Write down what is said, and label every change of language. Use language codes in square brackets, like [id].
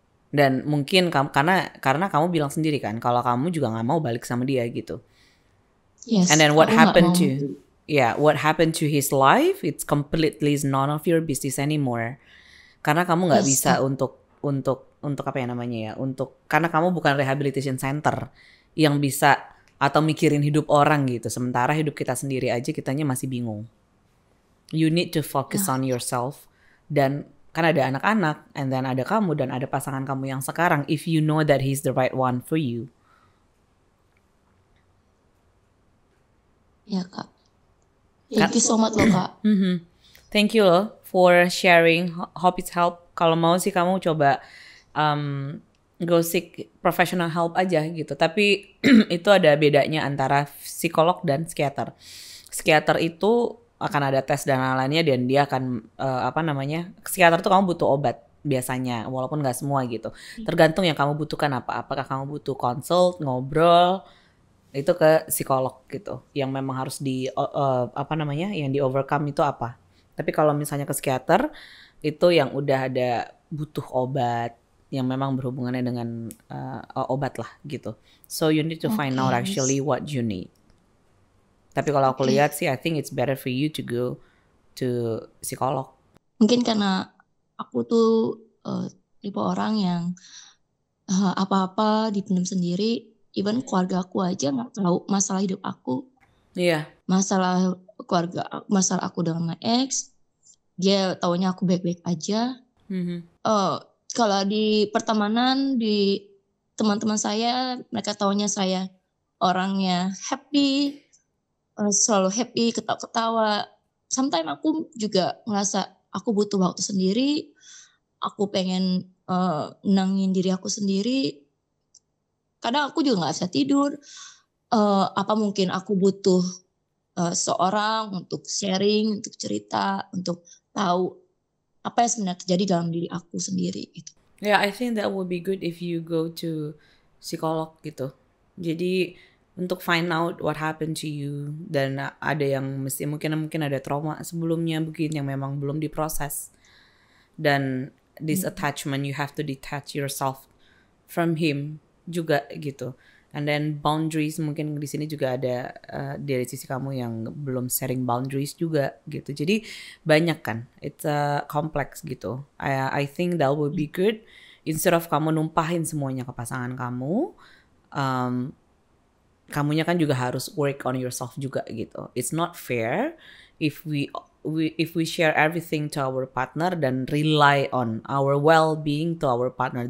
[id] Dan mungkin karena kamu bilang sendiri kan kalau kamu juga nggak mau balik sama dia gitu. [en] Yes. And then what happened to you? yeah, what happened to his life, it's completely none of your business anymore. [id] Karena kamu nggak [en] Yes. [id] bisa untuk apa ya namanya ya, karena kamu bukan rehabilitation center yang bisa atau mikirin hidup orang gitu. Sementara hidup kita sendiri aja kitanya masih bingung. [en] You need to focus on yourself. [id] Dan kan ada anak-anak, and then ada kamu dan ada pasangan kamu yang sekarang. [en] If you know that he's the right one for you. Ya Kak. Thank you so much loh Kak. Thank you loh for sharing. Hope it's help. [id] Kalau mau sih kamu coba [en] go seek professional help [id] aja gitu. Tapi itu ada bedanya antara psikolog dan psikiater. Psikiater itu akan ada tes dan lain-lainnya dan dia akan psikiater tuh kamu butuh obat biasanya, walaupun nggak semua gitu. Tergantung yang kamu butuhkan apa. Apakah kamu butuh consult, ngobrol, itu ke psikolog gitu. Yang memang harus yang di overcome itu apa. Tapi kalau misalnya ke psikiater, itu yang udah ada butuh obat, yang memang berhubungannya dengan obat lah gitu. [en] So you need to find out actually what you need. [id] Tapi kalau aku lihat sih, [en] I think it's better for you to go to psikolog. [id] Mungkin karena aku tuh tipe orang yang apa-apa dipendam sendiri. Even keluarga aku aja nggak tahu masalah hidup aku. Iya. Masalah keluarga, masalah aku dengan my ex, dia taunya aku baik-baik aja. Kalau di pertemanan, di teman-teman saya, mereka taunya saya orangnya happy, selalu happy, ketawa-ketawa. Sometimes aku juga ngerasa aku butuh waktu sendiri, aku pengen nenangin diri aku sendiri. Kadang aku juga nggak bisa tidur. Apa mungkin aku butuh seorang untuk sharing, untuk cerita, untuk tahu apa yang sebenarnya terjadi dalam diri aku sendiri gitu. [en] Yeah, I think that would be good if you go to psikolog gitu. [id] Jadi untuk [en] find out what happened to you, [id] dan ada yang mungkin ada trauma sebelumnya begini yang memang belum diproses. [en] Dan this attachment, you have to detach yourself from him juga gitu. And then boundaries, [id] mungkin di sini juga ada dari sisi kamu yang belum sharing boundaries juga gitu. Jadi banyak kan, [en] it's complex [id] gitu. [en] I think that would be good. [id] Instead of kamu numpahin semuanya ke pasangan kamu, kamunya kan juga harus [en] work on yourself [id] juga gitu. [en] It's not fair if we share everything to our partner dan rely on our well-being to our partner.